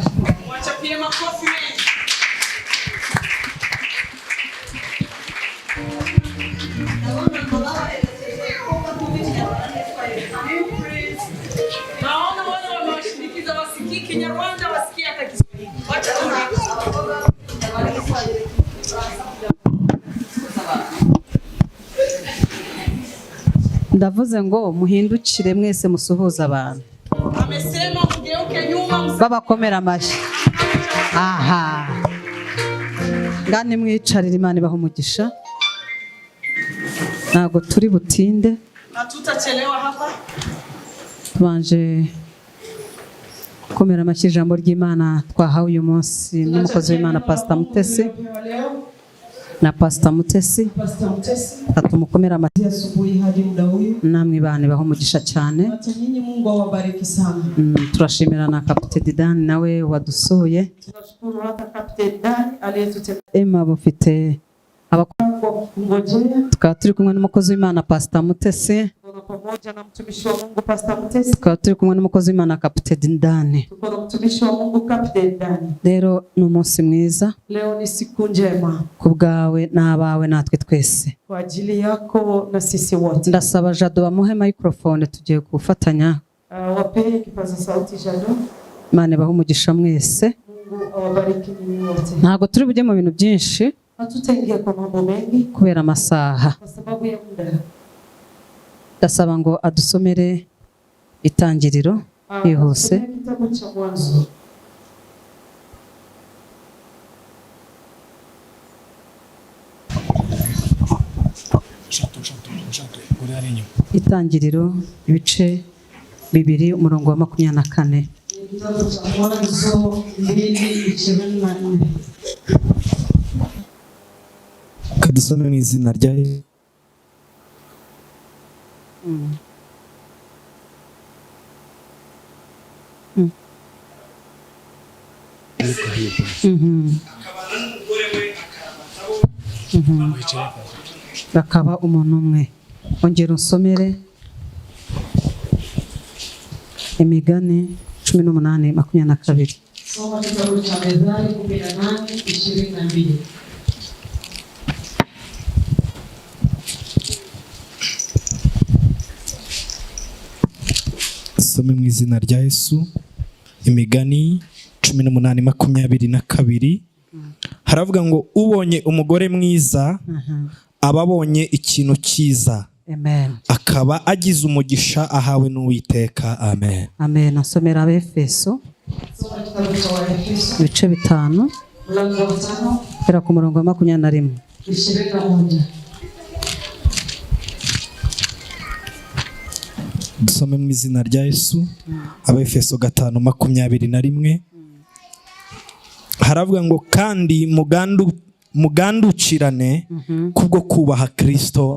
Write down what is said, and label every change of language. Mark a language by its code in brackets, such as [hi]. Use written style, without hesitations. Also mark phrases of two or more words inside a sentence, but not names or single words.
[sw] Wachapie makofi mengi. Naona wale wamewashinikiza wasikii Kinyarwanda wasikie hata Kiswahili. Wacha [rw] ndavuze ngo muhindukire mwese musuhuza abantu. [sw] Amesema mgeuke nyuma [rw] babakomera amashyi. Aha. Ngani mwicarira Imana ibaho umugisha. Ntago turi butinde. [sw] na tutachelewa hapa. [rw] Tubanje komera amashyi ijambo ry'Imana twahawe uyu munsi n'umukozi w'Imana Pastor Mutesi. Na Pastor Mutesi atumukomera amashyi [sw] asubuhi hadi muda huyu. [rw] Namwe bane baho umugisha cyane. [sw] Hata nyinyi Mungu awabariki sana. [rw] Turashimira na Captain Dan nawe wadusuye. [sw] Tunashukuru hata Captain Dan aliyetutembelea. [rw] Emma bufite [sw] ngojea. [rw] Tukaba turi kumwe n'umukozi w'Imana Pastor Mutesi. [sw] Pamoja na mtumishi wa Mungu Pastor Mutesi. [rw] Tukaba turi kumwe n'umukozi w'Imana Captain Dan. [sw] Tuko na mtumishi wa Mungu Captain Dan. [rw] Rero ni umunsi mwiza. [sw] Leo ni siku njema. [rw] Kubwawe n'abawe natwe twese. [sw] Kwa ajili yako na sisi wote. [rw] Ndasaba Jado bamuhe microphone tugiye gufatanya. [sw] Wapee kipaza sauti Jado. [rw] Imana ibahe umugisha mwese. [sw] Mungu awabariki nyinyi wote. [rw] Ntago turi bujye mu bintu byinshi. [sw] Hatutaingia kwa mambo mengi [rw] kubera amasaha. [sw] Kwa sababu ya muda. [rw] Ndasaba ngo adusomere itangiriro yihuse. [sw] Kitabu cha Mwanzo. [rw] Itangiriro ibice 2 umurongo wa 24. [sw] Kitabu cha Mwanzo 2:24. [rw] Kadusome mu izina rya Yesu. Bakaba umuntu umwe. Ongera usomere Imigani 18:22. [sw] Soma kitabu cha Methali 18:22. [rw] Some mu izina rya Yesu. Imigani 18:22. Haravuga ngo ubonye umugore mwiza ababonye ikintu cyiza. Amen. Akaba agize umugisha ahawe n'Uwiteka. Amen. Amen. Asomera Abefeso. [sw] Soma kitabu cha Efeso. [rw] Ibice 5. [sw] Mlango wa 5. [rw] Kera ku murongo wa 21. 21. Dusome mu izina rya Yesu. Abefeso 5:21. haravuga ngo kandi mugandukirane kubwo kubaha Kristo.